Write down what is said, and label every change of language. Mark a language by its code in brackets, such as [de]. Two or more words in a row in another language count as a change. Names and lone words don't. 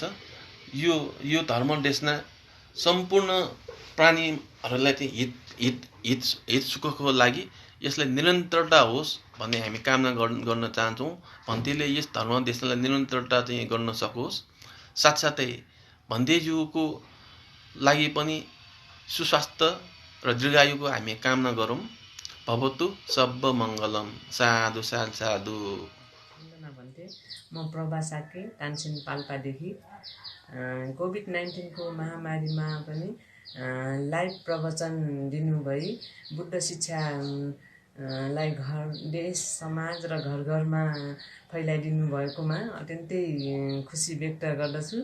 [ne] यो धर्म देशना सम्पूर्ण प्राणीहरूलाई चाहिँ हित सुखको लागि यसलाई निरन्तरता होस् भन्ने हामी कामना गर्न चाहन्छौँ। भन्तेले यस धर्म देशलाई निरन्तरता चाहिँ गर्न सकोस्। साथसाथै भन्तेज्यूको लागि पनि सुस्वास्थ्य र दीर्घायुको हामी कामना गरौँ। [pi] भवतु सब मङ्गलम। साधु साधु साधु। [ne] भन्थे म प्रभा साके तानसेन पाल्पादेखि कोभिड-19 को महामारीमा पनि लाइभ प्रवचन दिनुभई बुद्ध शिक्षा लाई घर देश समाज र घर घरमा फैलाइदिनु भएकोमा अत्यन्तै खुसी व्यक्त गर्दछु।